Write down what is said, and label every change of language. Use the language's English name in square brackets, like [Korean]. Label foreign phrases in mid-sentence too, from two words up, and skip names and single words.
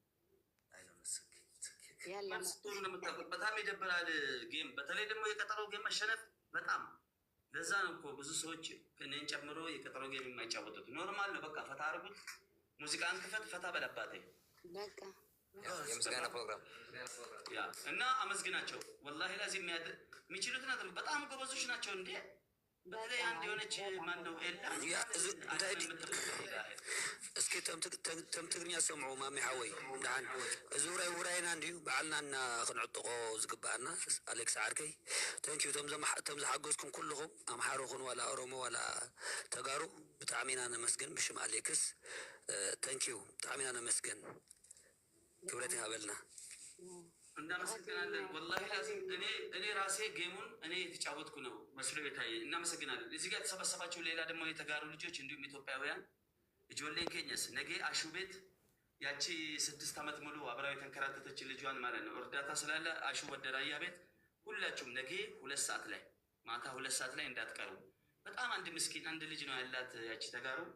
[Amharic] በጣም ይደብራል ጌም። በተለይ ደግሞ የቀጠሮ ጌም መሸነፍ በጣም ለዛ ነው እኮ ብዙ ሰዎች እኔን ጨምሮ የቀጠሮ ጌም የማይጫወቱት። ኖርማል ነው በቃ ፈታ አርጉት፣ ሙዚቃን ክፈት፣ ፈታ በለባት በቃ የምስጋና ፕሮግራም ያ እና አመስግናቸው። [Arabic] والله لازم [Amharic] የሚችሉት ነገር በጣም ጎበዞች ናቸው እንዴ። በተለይ አንድ የሆነች ማነው ኤላ [Tigrinya] እስኪ ተም ትግርኛ ሰምዑ ማሚ ሓወይ ድሓን እዚ ውራይና እንድዩ በዓልና ክንዕጥቆ ዝግባአና አሌክስ ዓርከይ ተንኪዩ ቶም ዝሓገዝኩም ኩልኹም ኣምሓሮ ኹን ዋላ ኦሮሞ ዋላ ተጋሩ ብጣዕሚ ኢና ነመስግን ብሽም አሌክስ ተንኪዩ ብጣዕሚ ኢና ነመስግን ክብረት ይሃበልና [Amharic] እናመሰግናለን። [Arabic] والله لازم [Amharic] እኔ ራሴ ጌሙን እኔ የተጫወትኩ ነው መስሎ የታየ። እናመሰግናለን። እዚህ ጋር የተሰበሰባቸው ሌላ ደግሞ የተጋሩ ልጆች እንዲሁም ኢትዮጵያውያን ጆሌን ኬኘስ ነገ አሹ ቤት ያቺ 6 ዓመት ሙሉ አብራዊ የተንከራተተች ልጇን ማለት ነው እርዳታ ስላለ አሹ ወደራያ ቤት ሁላችሁም ነገ 2 ሰዓት ላይ ማታ 2 ሰዓት ላይ እንዳትቀሩ። በጣም አንድ ምስኪን አንድ ልጅ ነው ያላት ያቺ ተጋሩ